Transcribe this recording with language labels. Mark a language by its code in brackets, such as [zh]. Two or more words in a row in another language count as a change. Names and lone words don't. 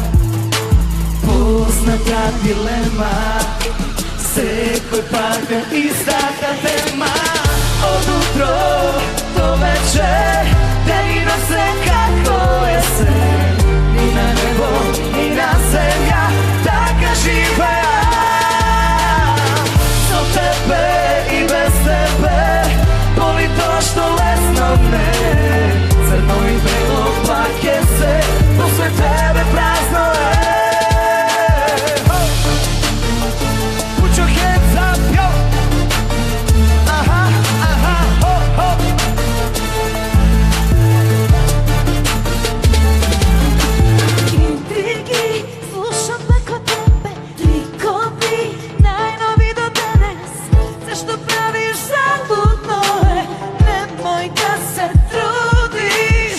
[mk] Позната дилема, секој пат е истата тема. Од утро до вечер, дени носе како е се. Ни на небо, ни на земја, така живеа. [sr] Tebe i bez tebe boli to što lesno me. Crno i belo pak je se, posle tebe prazno je. [en] Put your hands up, yo! Aha, aha, ho, ho! [mk] Интриги, слушам преко тебе, ликови, најнови до денес. Се што правиш залудно е, немој да се трудиш.